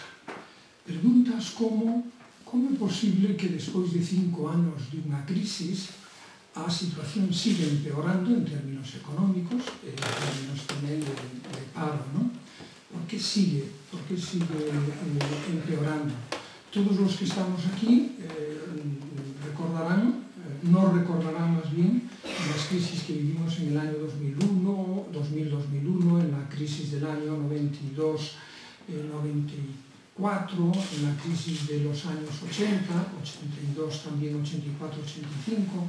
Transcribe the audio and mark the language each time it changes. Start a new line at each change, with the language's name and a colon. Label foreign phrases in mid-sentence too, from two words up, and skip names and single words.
Galician: Preguntas como é posible que despois de 5 anos de unha crisis a situación sigue empeorando en términos económicos e en términos tamén de paro, non? Por que sigue empeorando? Todos os que estamos aquí recordarán,
Spanish: no recordarán más bien las crisis que vivimos en el año 2001, en la crisis del año 92, 94, en la crisis de los años 80, 82 también, 84, 85.